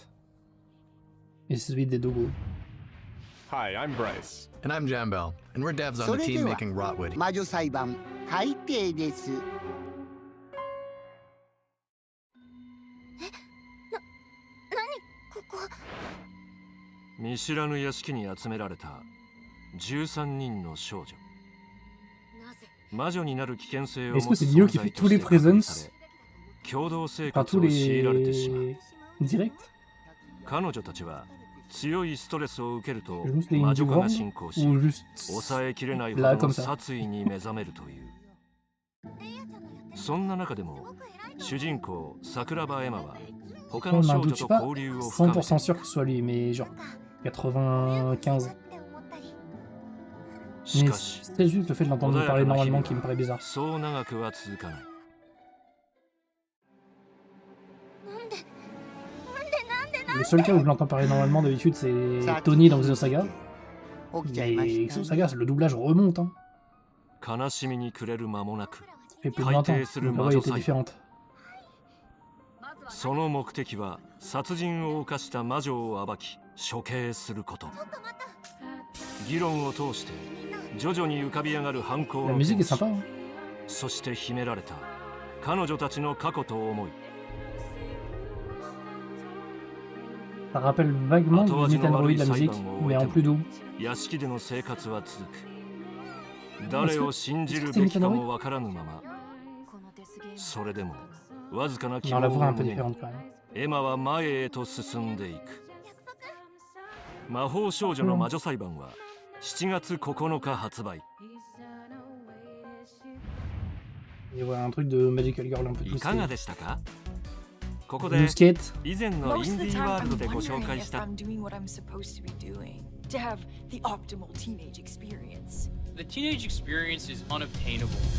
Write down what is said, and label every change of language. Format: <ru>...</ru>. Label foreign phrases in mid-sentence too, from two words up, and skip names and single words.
<fr>Et c'est celui des Dogos.</fr> <en>Hi, I'm Bryce. And I'm Jambel, and we're devs on the team making Rotwood.</en> <ja>魔女裁判改定です。見知らぬ屋敷に集められた13人の少女。魔女になる危険性を持つ</ja> <fr>Est-ce que c'est</fr> <ja>存</ja> <fr>Dio qui</fr> <ja>在</ja> <fr>fait</fr> <ja>と</ja> <fr>tous</fr> <ja>し</ja> <fr>les</fr> <ja>て確認</ja> <fr>presents</fr> <ja>され、共同生</ja> <fr>Enfin,</fr> <ja>活</ja> <fr>tous</fr> <ja>を強いられてしまう。</ja> <fr>les directs</fr> <ja>彼女たちは強いストレスを受けると</ja> <fr>Juste les</fr> <ja>魔女</ja> <fr>Indie</fr> <ja>化が</ja> <fr>World</fr> <ja>進行し、</ja> <fr>ou juste</fr> <ja>抑えきれないほ</ja> <fr>là</fr> <ja>ど</ja> <fr>comme</fr> <ja>の</ja> <fr>ça</fr> <ja>殺意に目覚めるという。そんな中でも主人公桜庭エマは他</ja> <fr>On</fr> <ja>の</ja> <fr>n'en</fr> <ja>少女</ja> <fr>doute</fr> <ja>と</ja> <fr>pas</fr> <ja>交流を深め</ja> <fr>100% sûr que ce soit lui, mais genre 95.</fr> <ja>し</ja> <fr>Mais</fr> <ja>かし</ja> <fr>c'est juste le fait de l'entendre parler normalement qui me paraît bizarre.</fr> <ja>そう長くは続かない。</ja> <fr>Le seul cas où je l'entends parler normalement d'habitude, c'est Tony dans Xenosaga.</fr> <ja>起きちゃいま</ja> <fr>Mais</fr> <ja>した</ja> <fr>Xenosaga, le doublage remonte. Hein.</fr> <ja>悲しみに暮れる間もなく、</ja> <fr>Ça fait plus de 20 ans.</fr> <ja>改定する</ja> <fr>Donc</fr> <ja>魔</ja> <fr>la voix</fr> <ja>女</ja> <fr>était</fr> <ja>裁判。</ja> <fr>différente.</fr> <ja>その目的は殺人を犯した魔女を暴き処刑すること。議論を通して徐々に浮かび上がる犯行</ja> <fr>La</fr> <ja>の</ja> <fr>musique est</fr> <ja>手口</ja> <fr>sympa. Hein.</fr> <ja>そして秘められた彼女たちの過去と思い。</ja> <fr>Ça rappelle vaguement du Nintendo de la musique, mais en plus doux.</fr> <ja>屋敷での生活は続く。誰を信じるべきかもわからぬまま。それでもわずかな希</ja> <fr>Non,</fr> <ja>望</ja> <fr>la</fr> <ja>を</ja> <fr>voix est un peu</fr> <ja>胸に</ja> <fr>différente quand même.</fr> <ja>エマは前へと進んでいく。魔法少女の魔女裁判は7月9日発売。</ja> <fr>Et voilà, un truc de</fr> <en>Magical Girl</en> <fr>un peu</fr> <ja>いかが</ja> <fr>twisté.</fr> <ja>でしたか？ここで</ja> <fr>Musquette.</fr> <ja>以前のインディーワールドでご紹介した</ja> <en>I'm doing what I'm supposed to be doing to have the optimal teenage experience. The teenage experience is unobtainable.</en>